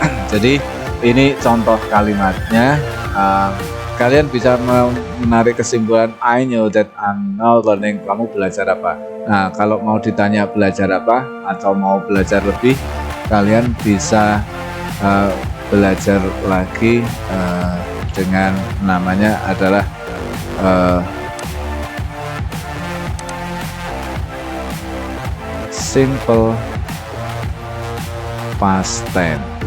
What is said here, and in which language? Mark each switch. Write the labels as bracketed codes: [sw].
[id] Jadi ini contoh kalimatnya. Kalian bisa menarik kesimpulan, [en] I know that I'm now learning. [id] Kamu belajar apa? Nah, kalau mau ditanya belajar apa atau mau belajar lebih, kalian bisa belajar lagi dengan namanya adalah simple past tense.